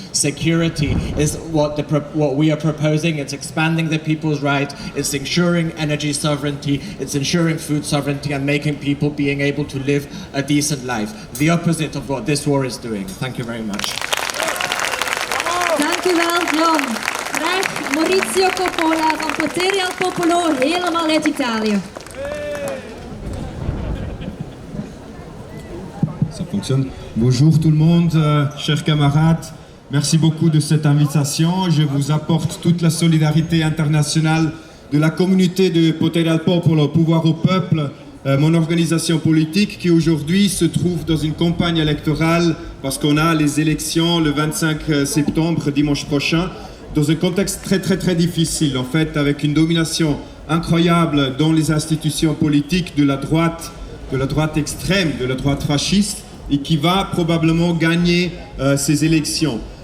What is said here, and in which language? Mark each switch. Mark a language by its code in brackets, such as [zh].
[en] Security is what we are proposing. It's expanding the people's rights. It's ensuring energy sovereignty. It's ensuring food sovereignty and making people being able to live a decent life. The opposite of what this war is doing. Thank you very much. [nl] Dank u wel, John. Graag Maurizio Coppola van Potere al Popolo, helemaal uit Italië. [fr] Ça fonctionne. Bonjour tout le monde, chers camarades. Merci beaucoup de cette invitation. Je vous apporte toute la solidarité internationale de la communauté de Potere al Popolo, pouvoir au peuple, mon organisation politique qui aujourd'hui se trouve dans une campagne électorale parce qu'on a les élections le 25 septembre, dimanche prochain, dans un contexte très difficile en fait, avec une domination incroyable dans les institutions politiques de la droite extrême, de la droite fasciste, et qui va probablement gagner ces élections.